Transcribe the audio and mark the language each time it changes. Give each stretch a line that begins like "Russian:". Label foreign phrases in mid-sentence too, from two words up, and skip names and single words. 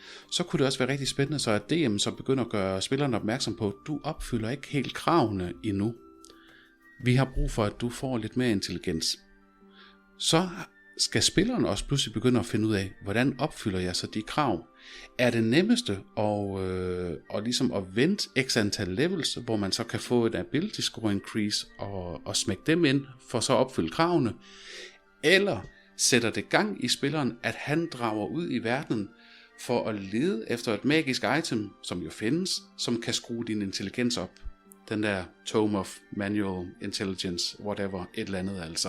Danish: Så kunne det også være rigtig spændende, så at DM så begynder at gøre spilleren opmærksom på, at du opfylder ikke helt kravene endnu. Vi har brug for, at du får lidt mere intelligens. Så skal spilleren også pludselig begynde at finde ud af, hvordan opfylder jeg så de krav? Er det nemmeste og ligesom at vente x antal levels, hvor man så kan få et
English: ability score increase
Danish: og smække dem ind for så at opfylde kravene? Eller sætter det gang i spilleren, at han drager ud i verdenen for at lede efter et magisk item, som jo findes, som kan skrue din intelligens op? Den der Tome of Manual Intelligence, whatever, et eller andet altså.